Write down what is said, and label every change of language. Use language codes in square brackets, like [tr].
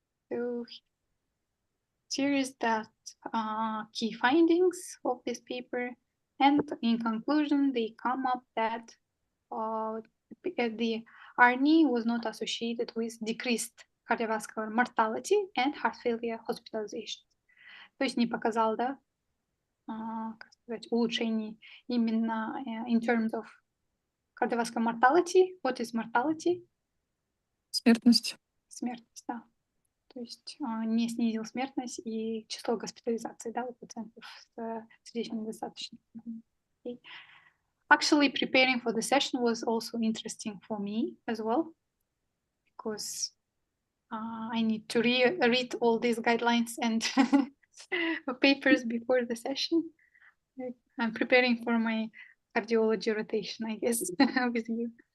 [en] So here is that key findings of this paper. And in conclusion, they come up that the RNA was not associated with decreased cardiovascular mortality and heart failure hospitalization. [ru] То есть не показал, да, как сказать, улучшений именно [en] in terms of cardiovascular mortality. What is mortality? [ru] Смертность. Смертность, да. То есть не снизил смертность и число госпитализаций, да, у пациентов с сердечной недостаточностью. [en] Okay. Actually, preparing for the session was also interesting for me as well, because I need to read all these guidelines and papers before the session. I'm preparing for my cardiology rotation, I guess, with you.